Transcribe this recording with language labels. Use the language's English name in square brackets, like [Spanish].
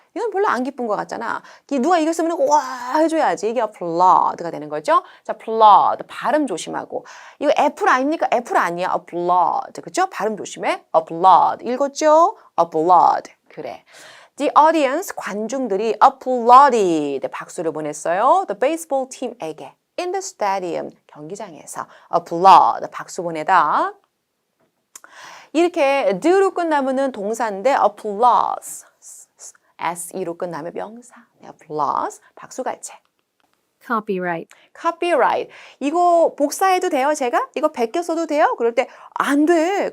[Korean] 이건 별로 안 기쁜 것 같잖아. 누가 이겼으면 와 해줘야지. 이게 applaud가 되는 거죠. 자, applaud, 발음 조심하고. 이거 애플 아닙니까? 애플 아니야. applaud, 그죠? 발음 조심해. applaud, 읽었죠? applaud, 그래. [English] The audience, [Korean] 관중들이 [English] applauded, [Korean] 박수를 보냈어요. [English] The baseball team에게. In the stadium, [Korean] 경기장에서. applaud, 박수 보내다. 이렇게 do로 끝나면은 동사인데 applause, SE로 끝나면 명사. applause, 박수갈채. [English] copyright, copyright. [Korean] 이거 복사해도 돼요, 제가? 이거 베껴 써도 돼요? 그럴 때 안 돼.